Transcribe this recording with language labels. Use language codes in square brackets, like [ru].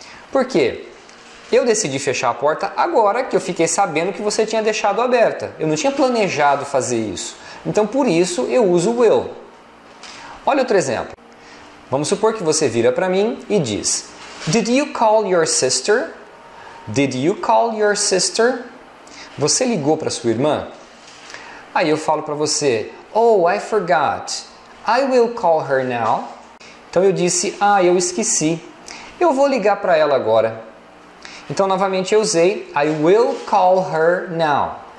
[pt] Porque eu decidi fechar a porta agora que eu fiquei sabendo que você tinha deixado aberta. Eu não tinha planejado fazer isso. Então por isso eu uso will. Olha outro exemplo. Vamos supor que você vira para mim e diz: [en] "Did you call your sister?" Did you call your sister? [pt] Você ligou para sua irmã? Aí eu falo para você: [en] "Oh, I forgot. I will call her now." [pt] Então eu disse: eu esqueci. Eu vou ligar para ela agora. Então novamente eu usei [en] I will call her now.